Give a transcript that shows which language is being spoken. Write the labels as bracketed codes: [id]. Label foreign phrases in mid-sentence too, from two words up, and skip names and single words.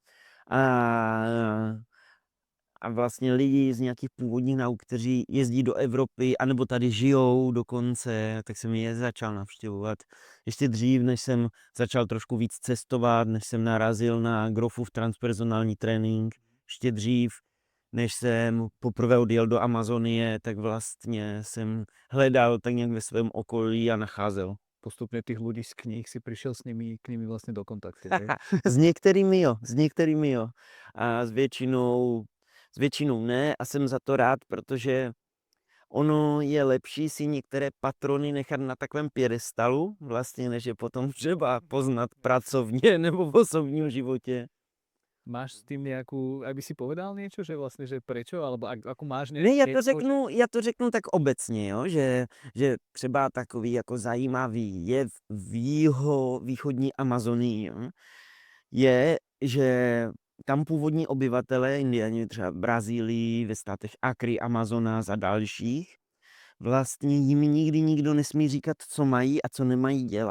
[cs] a a vlastně lidi z nějakých původních nauk, kteří jezdí do Evropy, anebo tady žijou dokonce, tak jsem je začal navštěvovat. Ještě dřív, než jsem začal trošku víc cestovat, než jsem narazil na Grofův transpersonální trénink, ještě dřív, než jsem poprvé odjel do Amazonie, tak vlastně jsem hledal tak nějak ve svém okolí a nacházel. [sk] Postupne tých ľudí z kníh si prišiel s nimi vlastne do kontaktu. [cs] S některými jo. A s většinou ne a jsem za to rád, protože ono je lepší si některé patrony nechat na takovém piedestalu, vlastně, než je potom třeba poznat pracovně nebo v osobním životě. [sk] Máš s tým nejakú, aby si povedal niečo, že vlastne, že prečo, alebo akú máš [cs] Ne, já to řeknu tak obecně, jo, že třeba takový jako zajímavý jev v východní Amazonii, jo, je, že tam původní obyvatelé, Indiáni třeba v Brazílii, ve státech Acre, Amazonas a dalších, vlastně jim nikdy nikdo nesmí říkat, co mají a co nemají dělat.